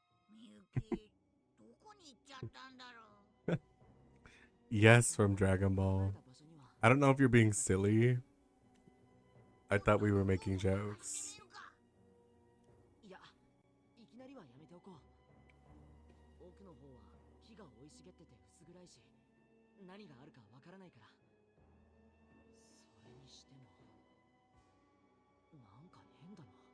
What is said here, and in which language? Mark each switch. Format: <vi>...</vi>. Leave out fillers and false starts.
<ja>みゆきどこに行っちゃったんだろう。</ja> <en>Yes, from Dragon Ball. I don't know if you're being silly. I thought we were making jokes.</en> <ja>いや、いきなりはやめておこう。奥の方は木が生い茂ってて薄暗いし、何があるかわからないから。それにしてもなんか変だな。</ja>